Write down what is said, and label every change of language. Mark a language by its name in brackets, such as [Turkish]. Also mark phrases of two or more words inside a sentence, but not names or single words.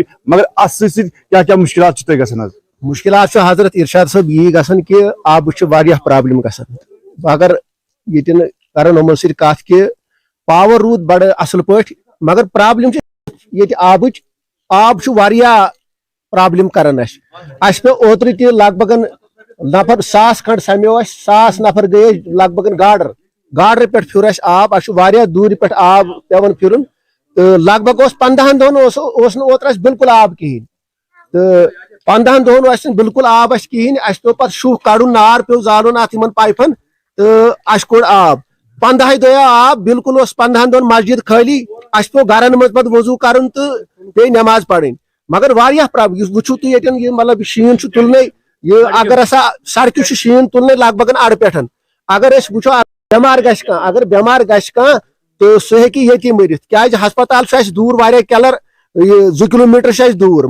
[Kashmiri] مگر ات سۭتۍ کیا مشکلات تۄہہِ گژھان حظ؟ مشکلات حضرت ارشاد صاحب یی گژھان کہ آبٕچ واریاہ پرابلم گژھان. اگر ییٚتٮ۪ن کرن یِمو سۭتۍ کتھ کہ پاور روٗد بڑٕ اصل پٲٹھۍ مگر پرابلم ییٚتہِ آبٕچ. آب چھُ واریاہ پرابلم کران اس پہ اوترٕ تہِ لگ بگن نفر 100 کھنڈ سمیو 100 نفر گٔے لگ بگن گاڈر پہ پھر آب. اس واریاہ دوٗرِ پٮ۪ٹھ آب پیوان پھرُن تو لگ بگ 15 دۄہن اوس نہٕ اوترٕ بالکل آب کہیٖنۍ. تو 15 دۄہن اوس نہٕ بالکل آب کہیٖنۍ. اس پیو پتہٕ شُہ کڑُن نار پیو زالُن اتھ یمن پایپن تو اس کوٚڑ آب. 15 دۄہ آب بالکل اوس 15 دۄہن مسجد خٲلی. اس پیو گرن مز پتہٕ وضو کرُن تو بیٚیہِ نٮ۪ماز پرٕنۍ. مگر واریاہ پرابلم وچھو تُہۍ ییٚتٮ۪ن یہ مطلب شین تُلنے یہ اگر ہسا سڑکہِ چھُ شین تُلنے لگ بگن اڑٕ پٮ۪ٹھ. اگر أسۍ وچھو بٮ۪مار گژھِ کانٛہہ اگر بٮ۪مار گژھِ کانٛہہ تو سُہ ہیٚکہِ ییٚتی مٔرِتھ کیازِ ہسپتال چھُ اَسہِ دوٗر واریاہ کیلر 2 کلومیٹر چھُ اَسہِ دوٗر.